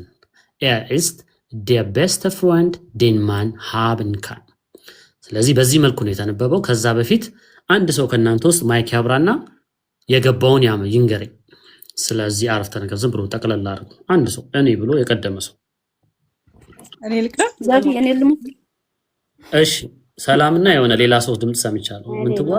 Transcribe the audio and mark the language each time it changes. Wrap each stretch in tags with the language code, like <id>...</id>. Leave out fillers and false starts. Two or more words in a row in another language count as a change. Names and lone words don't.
<de>Er ist der beste Freund, den man haben kann.</de> <am>ስለዚህ በዚህ መልኩ ነው የተነበበው። ከዛ በፊት አንድ ሰው ከናንተ ውስጥ ማይክ ያብራና የገባውን ይንገረኝ። ስለዚህ አረፍተ ነገር ዝም ብሎ ጠቅለል አድርጉ። አንድ ሰው እኔ ብሎ የቀደመ ሰው እኔ ልቅዳ ዛፊ እኔ ልሙት። እሺ ሰላምና የሆነ ሌላ ሰው ድምጽ ሰምቻለሁ። ምንትዋብ?</am>